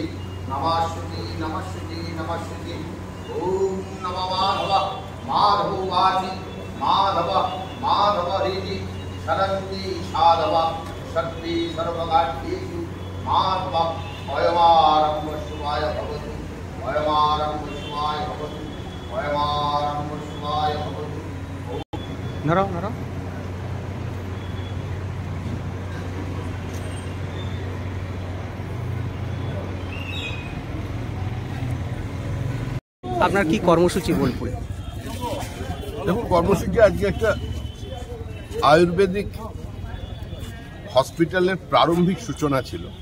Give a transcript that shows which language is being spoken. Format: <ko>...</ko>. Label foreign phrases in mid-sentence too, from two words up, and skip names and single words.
<sa>नमः शुचि ओम नमो माधव वाचि माधव हरिति शरन्ति साधव शक्ति सर्वगाढ्येषु माधव अयमारम्भ शिवाय भवतु अयमारम्भ शिवाय भवतु अयमारम्भ शिवाय भवतु।</sa> <bn>नरो আপনার কি কর্মসূচি বোলপুরে? দেখুন, কর্মসূচি আজকে একটা আয়ুর্বেদিক হসপিটালের প্রারম্ভিক সূচনা ছিল।</bn>